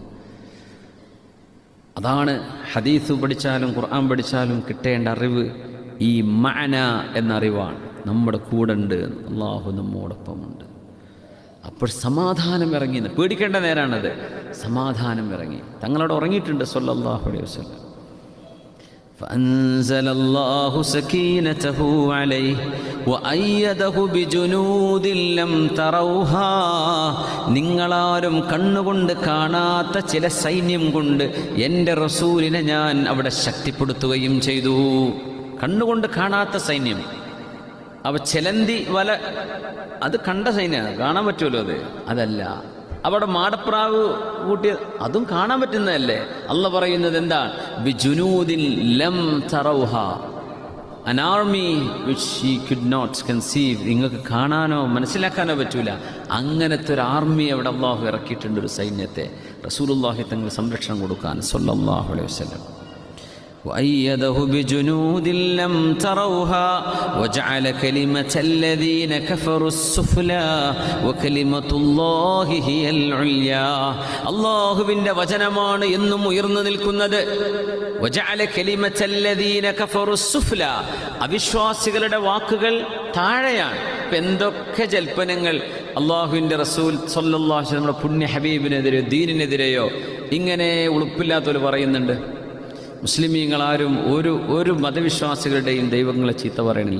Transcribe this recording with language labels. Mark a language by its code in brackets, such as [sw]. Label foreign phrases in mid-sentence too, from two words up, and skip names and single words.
[ml] അതാണ് ഹദീസ് പഠിച്ചാലും ഖുർആൻ പഠിച്ചാലും കിട്ടേണ്ട അറിവ്. ഈ മഅന എന്ന അറിവാണ്. നമ്മുടെ കൂടെ ഉണ്ട്, അല്ലാഹു നമ്മോടൊപ്പമുണ്ട്. അപ്പോൾ സമാധാനം ഇറങ്ങി. പേടിക്കേണ്ട നേരാണത്. സമാധാനം ഇറങ്ങി. തങ്ങളോട് ഉറങ്ങിയിട്ടുണ്ട് [ar] صلى الله عليه وسلم. فأنزل الله سكينته عليه وأيده بجنود لم تروها. [ml] നിങ്ങളാരും കണ്ണുകൊണ്ട് കാണാത്ത ചില സൈന്യം കൊണ്ട് എൻ്റെ റസൂലിനെ ഞാൻ അവിടെ ശക്തിപ്പെടുത്തുകയും ചെയ്തു. കണ്ണുകൊണ്ട് കാണാത്ത സൈന്യം. അവ ചെലന്തി വല, അത് കണ്ട സൈന്യമാണ്, കാണാൻ പറ്റുമല്ലോ. അതല്ല. അവിടെ മാടപ്രാവ് കൂട്ടിയ അതും കാണാൻ പറ്റുന്നതല്ലേ. അള്ള പറയുന്നത് എന്താ? [ar] بجنود لم تروها, [en] an army which she could not conceive. [ml] നിങ്ങൾക്ക് കാണാനോ മനസ്സിലാക്കാനോ പറ്റൂല. അങ്ങനത്തെ ഒരു ആർമി അവിടെ അള്ളാഹു ഇറക്കിയിട്ടുണ്ട്, ഒരു സൈന്യത്തെ. റസൂലുള്ളാഹി തങ്ങൾ സംരക്ഷണം കൊടുക്കാൻ [ar] صلى الله عليه وسلم. وأيده بجنود لم تروها وجعل كلمة الذين كفروا السفلى وكلمة الله هي العليا. [ml] അല്ലാഹുവിന്റെ വചനമാണ് എന്നും ഉയർന്നു നിൽക്കുന്നത്. [ar] وجعل كلمة الذين كفروا السفلى, [ml] അവിശ്വാസികളുടെ വാക്കുകൾ താഴെയാണ്. ഇപ്പം എന്തൊക്കെ ജൽപ്പനങ്ങൾ അള്ളാഹുവിൻ്റെ റസൂൽ [ar] صلى الله عليه وسلم [ml] നമ്മുടെ പുണ്യ ഹബീബിനെതിരെയോ ദീനിനെതിരെയോ ഇങ്ങനെ ഉളുപ്പില്ലാത്തവർ പറയുന്നുണ്ട്. മുസ്ലിമീങ്ങളാരും ഒരു മതവിശ്വാസികളുടെയും ദൈവങ്ങളെ ചീത്ത പറയണില്ല.